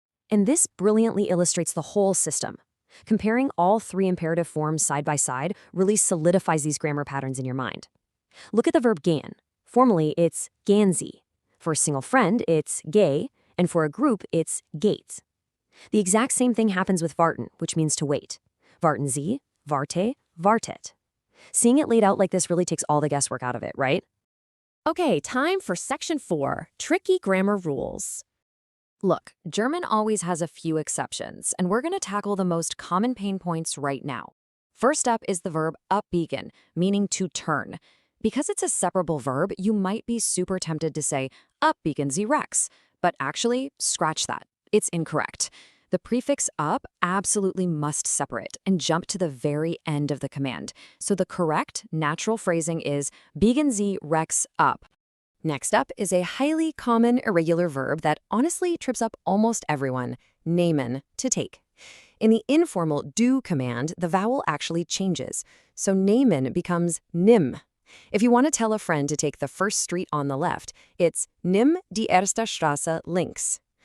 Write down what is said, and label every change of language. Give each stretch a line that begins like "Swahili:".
English: And this brilliantly illustrates the whole system. Comparing all 3 imperative forms side by side really solidifies these grammar patterns in your mind. Look at the verb gehen. Formally, it's
German: gehen Sie.
English: For a single friend, it's geh, and for a group, it's geht. The exact same thing happens with warten, which means to wait.
German: Warten Sie, warte, wartet.
English: Seeing it laid out like this really takes all the guesswork out of it, right? Okay, time for Section 4, tricky grammar rules. Look, German always has a few exceptions, and we're going to tackle the most common pain points right now. First up is the verb abbiegen, meaning to turn. Because it's a separable verb, you might be super tempted to say,
German: abbiegen Sie rechts.
English: But actually, scratch that. It's incorrect. The prefix up absolutely must separate and jump to the very end of the command. So the correct, natural phrasing is
German: biegen Sie rechts ab.
English: Next up is a highly common irregular verb that honestly trips up almost everyone, nehmen, to take. In the informal do command, the vowel actually changes. So nehmen becomes Nimm. If you want to tell a friend to take the first street on the left, it's
German: Nimm die erste Straße links.